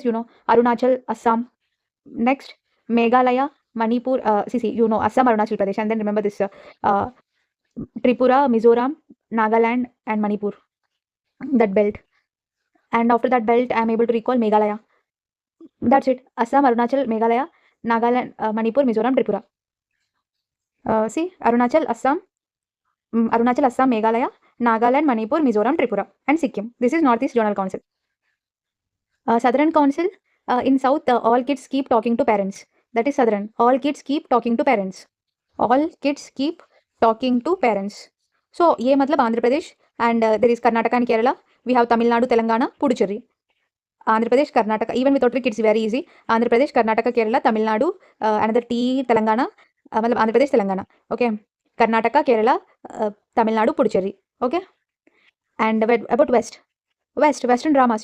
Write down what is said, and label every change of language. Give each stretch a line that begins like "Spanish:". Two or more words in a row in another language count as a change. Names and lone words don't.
English: You know, Arunachal, Assam. Next, Meghalaya, Manipur. See, you know, Assam, Arunachal Pradesh. And then remember this Tripura, Mizoram, Nagaland, and Manipur. That belt. And after that belt, I am able to recall Meghalaya. That's it. Assam, Arunachal, Meghalaya, Nagaland, Manipur, Mizoram, Tripura. See, Arunachal, Assam, Meghalaya, Nagaland, Manipur, Mizoram, Tripura, and Sikkim. This is Northeast Zonal Council. Southern Council, in South, all kids keep talking to parents. That is Southern. All kids keep talking to parents. All kids keep talking to parents. So,
Hindi: ये मतलब
English: Andhra Pradesh, and there is Karnataka and Kerala. We have Tamil Nadu, Telangana, Puducherry. Andhra Pradesh, Karnataka, even without trick, it's very easy. Andhra Pradesh, Karnataka, Kerala, Tamil Nadu, another T, Telangana, मतलब Andhra Pradesh, Telangana. Okay. Karnataka, Kerala, Tamil Nadu, Puducherry. Okay. And about West. Western dramas.